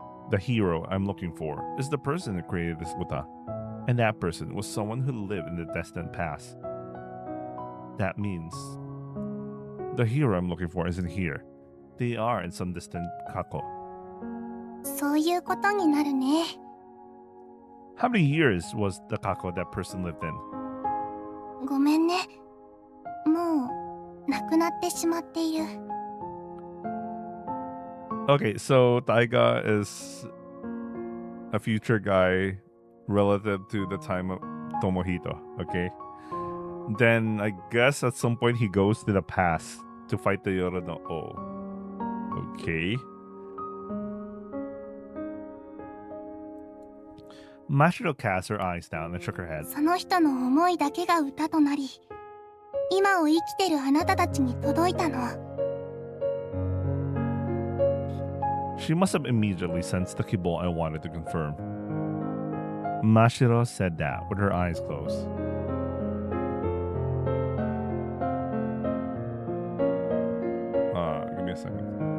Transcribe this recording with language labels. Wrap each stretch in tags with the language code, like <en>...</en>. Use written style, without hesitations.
<en>The hero I'm looking for, is the person who created this uta. And that person was someone who lived in the distant past. That means the hero I'm looking for isn't here. They are in some distant kako.</en> <ja>そういうことになるね。</ja> <en>How many years was the kako that person lived in?</en> <ja>ごめんね。もう亡くなってしまっている。</ja> <en>Okay, so Taiga is a future guy relative to the time of Tomohito, okay? Then I guess at some point he goes to the past to fight the Yoru no O. Okay. Mashiro cast her eyes down and shook her head.</en> <ja>その人の思いだけが歌となり、今を生きてるあなたたちに届いたの。</ja> <en>She must have immediately sensed the kibble I wanted to confirm. Mashiro said that with her eyes closed. Give me a second.</en>